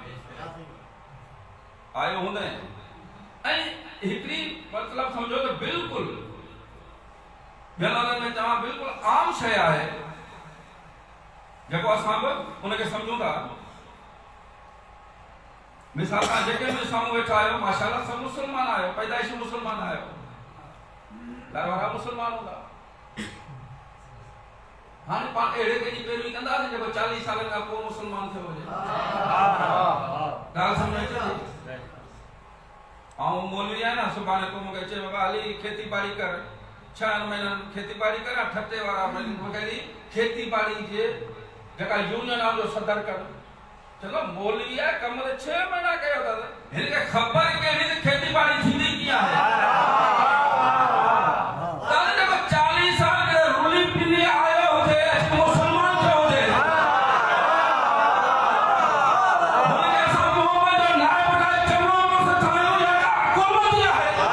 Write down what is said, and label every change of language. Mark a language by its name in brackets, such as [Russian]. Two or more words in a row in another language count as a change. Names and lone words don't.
[Sindhi] आयो हूंदे ऐं हिकिड़ी मतिलबु सम्झो त बिल्कुलु में तव्हां बिल्कुलु आम शइ आहे जेको असां बि उनखे सम्झूं था मिसाल तव्हां जेके बि साम्हूं वेठा आहियो माशाल्लाह सभु मुस्लमान आहियो, पैदाइशी मुस्लमान आहियो, घर वारा मुस्लमान हूंदा। हाणे पाण अहिड़े कंहिंजी पैरवी कंदासीं जेको 40 साल खां पोइ मुस्लमान थियो हुजे। ॻाल्हि सम्झ अचे थी? ऐं मौलवी आहे न, सुभाणे को मूंखे चए बाबा हली खेती बाड़ी कर, 6 महीननि खेती बाड़ी कर, ठटे वारा मूंखे खेती बाड़ी जे जेका यूनियन आहे जो सदर कर। चलो मौलवी आहे, कम त 6 महीना कयो अथसि, हिनखे ख़बर कहिड़ी त खेती बाड़ी थींदी कीअं आहे। तव्हां जेको 40 साल जो रुली पिली आयो हुजे, मुस्लमान थियो हुजे, हुनखे असां मोहम्मद जो नाइब ठाहे चङो मुड़ुसु ठाहियूं, या हुकूमत आहे।